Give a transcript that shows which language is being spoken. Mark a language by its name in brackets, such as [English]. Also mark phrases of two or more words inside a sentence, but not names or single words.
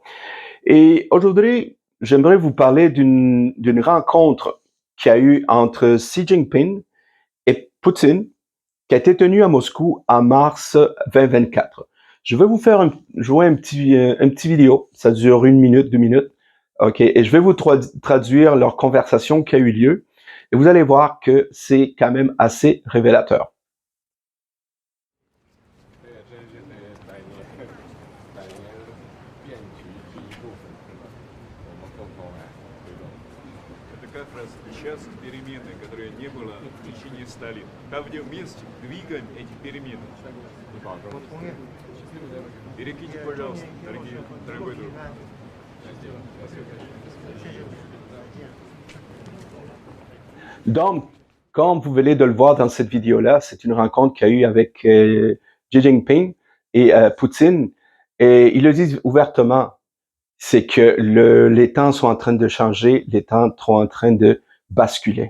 [French] Et aujourd'hui, j'aimerais vous parler d'une rencontre qu'il y a eu entre Xi Jinping et Poutine, qui a été tenue à Moscou en mars 2024. Je vais vous faire jouer un petit vidéo, ça dure 1 minute, 2 minutes, ok, et je vais vous traduire leur conversation qui a eu lieu, et vous allez voir que c'est quand même assez révélateur. [Russian] Как раз сейчас перемены, которые не было в течение 100 лет. Там вместе двигаем эти перемены. Перекиньте, пожалуйста, дорогой друг. [French] Donc, comme vous venez de le voir dans cette vidéo-là, c'est une rencontre qu'il y a eu avec Xi Jinping et Poutine, et ils le disent ouvertement, c'est que les temps sont en train de changer, les temps sont en train de basculer.